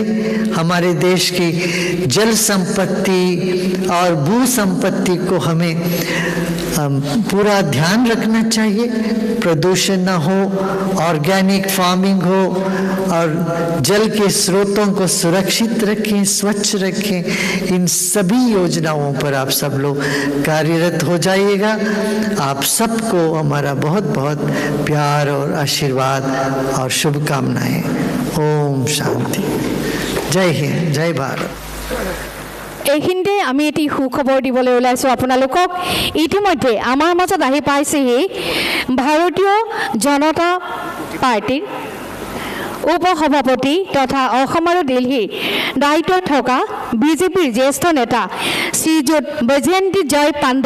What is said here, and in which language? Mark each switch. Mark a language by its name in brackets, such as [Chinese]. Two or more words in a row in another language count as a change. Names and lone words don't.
[Hindi] हमारे देश की जल संपत्ति और भू संपत्ति को हमें पूरा ध्यान रखना चाहिए, प्रदूषण न हो, [English] organic farming [Hindi] हो, और जल के स्रोतों को सुरक्षित रखें, स्वच्छ रखें। इन सभी योजनाओं पर आप सब लोग कार्यरत हो जाइएगा। आप सबको हमारा बहुत बहुत प्यार और आशीर्वाद और शुभकामनाएं। ओम शांति। जय हिंद, जय भारत। [Assamese] এইখিনিতে আমি এটি সুখবৰ দিবলৈ ওলাইছোঁ আপোনালোকক। ইতিমধ্যে আমাৰ মাজত আহি পাইছেহি ভাৰতীয় জনতা পাৰ্টিৰ উপসভাপতি তথা অসম আৰু দিল্লীৰ দায়িত্বত থকা বিজেপিৰ জ্যেষ্ঠ নেতা শ্ৰীযুত বৈজয়ন্তী জয় পাণ্ডা।